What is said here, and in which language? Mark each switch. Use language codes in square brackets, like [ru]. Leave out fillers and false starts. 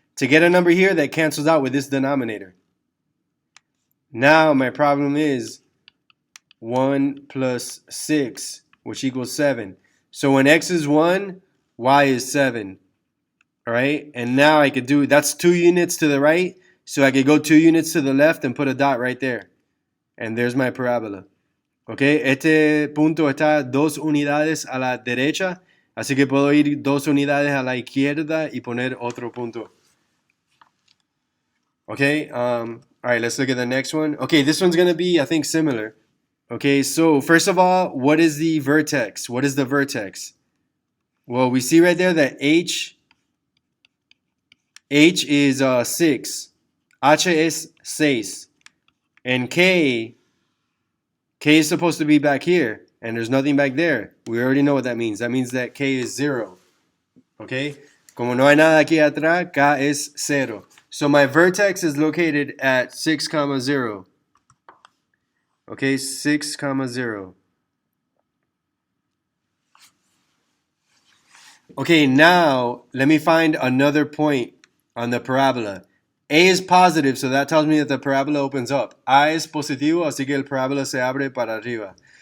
[en] To get a number here that cancels out with this denominator. Now, my problem is 1 plus 6, which equals 7. So when x is 1, y is 7. All right? And now I could do, that's 2 units to the right. So I could go 2 units to the left and put a dot right there. And there's my parabola. [es] Okay, este punto está 2 unidades a la derecha, así que puedo ir 2 unidades a la izquierda y poner otro punto. [en] Okay, all right, let's look at the next one. Okay, this one's going to be, I think, similar. Okay, so first of all, what is the vertex? What is the vertex? Well, we see right there that H is 6. H is 6. And K is supposed to be back here, and there's nothing back there. We already know what that means. That means that K is 0. Okay? [es] Como no hay nada aquí atrás, K es 0. [en] So my vertex is located at 6, 0. Okay, 6, 0. Okay, now let me find another point on the parabola. A is positive, so that tells me that the parabola opens up. [es] A es positivo, así que el parabola se abre para arriba.